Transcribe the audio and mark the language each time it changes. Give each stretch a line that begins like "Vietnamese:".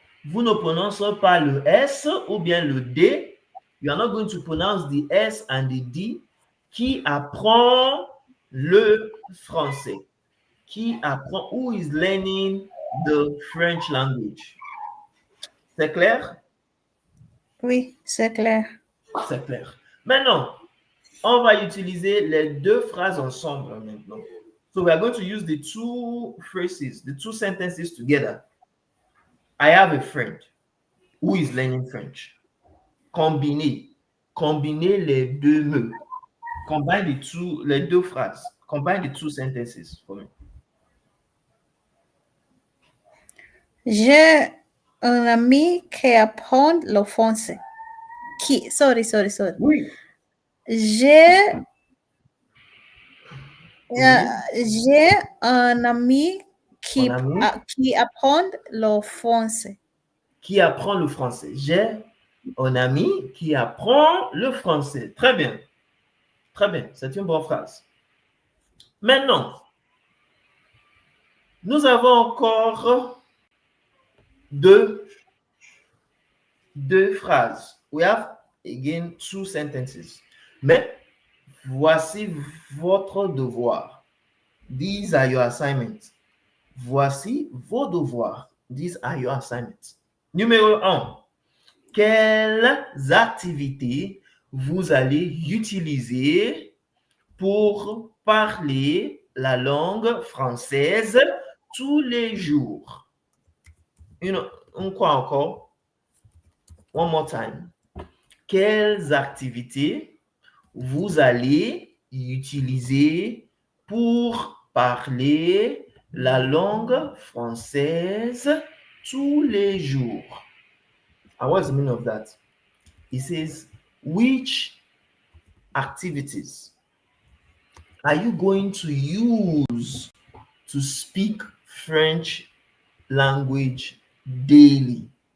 French: Vous ne prononcez pas le S ou bien le D.
English: You are not going to pronounce the S and the D.
French: Qui apprend le français? Qui apprend,
English: who is learning the French language?
French: C'est clair? oui, c'est clair. C'est clair. Maintenant, on va utiliser les deux phrases ensemble maintenant.
English: So we are going to use the two phrases, the two sentences together. I have a friend who is learning French.
French: Combiner. Combiner les deux mots. Combine les deux phrases.
English: Combine the two sentences for me.
French: J'ai un ami qui apprend le français.
English: Sorry.
French: Oui. J'ai Oui. j'ai un ami qui, Mon ami. qui apprend le français. Qui apprend le français. J'ai un ami qui apprend le français. Très bien. Très bien. C'est une bonne phrase. Maintenant, nous avons encore deux phrases. We have again two sentences. Mais voici votre devoir.
English: These are your assignments.
French: Voici vos devoirs.
English: These are your assignments.
French: Numéro 1. Quelles activités vous allez utiliser pour parler la langue française tous les jours? Quoi encore?
English: One more time.
French: Quelles activités vous allez utiliser pour parler la langue française tous les jours?
English: And what's the meaning of that? It says, which activities are you going to use to speak French language daily?